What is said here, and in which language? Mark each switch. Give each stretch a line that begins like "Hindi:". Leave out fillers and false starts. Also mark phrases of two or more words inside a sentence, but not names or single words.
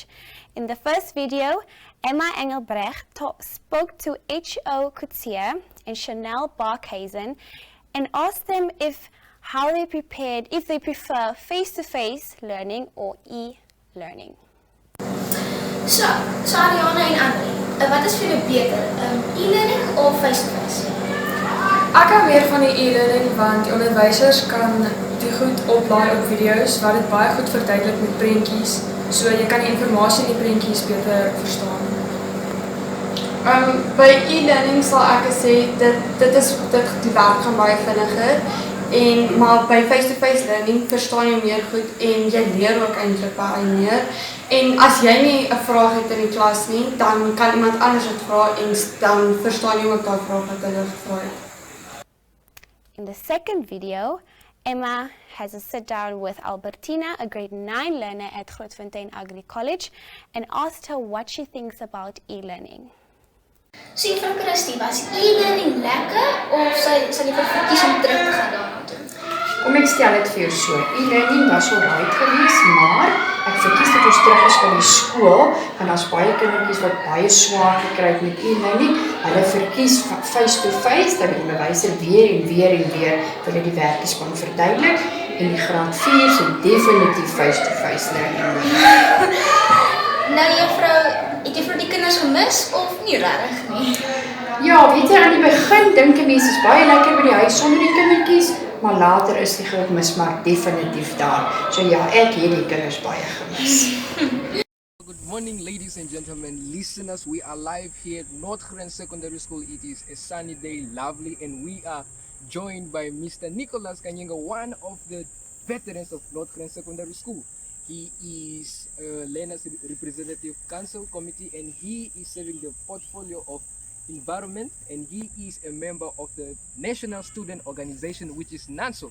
English: In the first video, Emma Engelbrecht spoke to H.O. Coutier and Chanel Barkhuizen and asked them if they prefer face-to-face learning or e-learning.
Afrikaans: So Ariana en Annelie, wat is vir julle beter, e-learning of face-to-face? Ek hou meer van die e-learning want die onderwysers kan die goed oplaai op video's wat dit baie goed verduidelik met prentjies, so jy kan die inligting in die prentjies beter verstaan. By e-learning sal ek sê dit die werk gaan baie vinniger maar by
English: face-to-face learning
Afrikaans: verstaan jy meer goed en jy leer ook eintlik baie meer. En as jy nie 'n vraag het in die klas nie, dan kan iemand anders dit vra en dan verstaan jy ook daai vraag wat hulle gevra het.
English: In the second video, Emma has a sit down with Albertina, a grade 9 learner at Grootfontein Agri College, and asked her what she thinks about e-learning.
Afrikaans: So juffrou Christie, was e-learning lekker of sal jy verkies om terug te gaan daarna toe? Kom ek stel dit vir jou so, e-learning was alright geweest, maar ek verkies dat ons terug is van die skool, want daar's baie kindertjies wat baie swaar gekry het met e-learning. Hulle verkies face-to-face, dat die onderwyser weer en weer vir hulle die werkies kan verduidelik, en die graad 4 sal definitief
English: face-to-face learning.
Afrikaans: Nou juffrou, het jy vir die kinders gemis of nie regtig nie? Ja, weet jy, aan die begin dink 'n mens is baie lekker by die huis sonder die kindertjies, maar later is die groot mismaak definitief daar. So ja, ek het die kinders baie gemis.
English: Good morning, ladies and gentlemen, listeners. We are live here at Northgren Secondary School. It is a sunny day, lovely, and we are joined by Mr. Nicholas Kanyenga, one of the veterans of Northgren Secondary School. He is a Learners Representative Council Committee and he is serving the portfolio of environment and he is a member of the National Student Organization, which is NANSO.